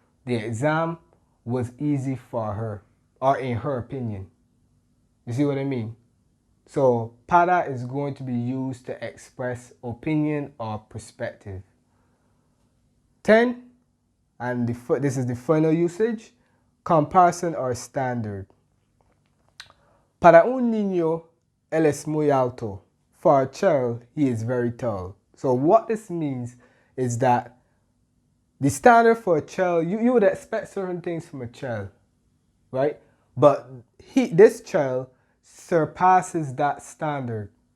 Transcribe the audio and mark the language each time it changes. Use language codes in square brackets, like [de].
[en] The exam was easy for her, or in her opinion. You see what I mean? So para is going to be used to express opinion or perspective. 10, and this is the final usage, comparison or standard. [es] Para un niño, él es muy alto. [en] For a child, he is very tall. So what this means is that the standard for a child, you would expect certain things from a child, right? But this child surpasses that standard.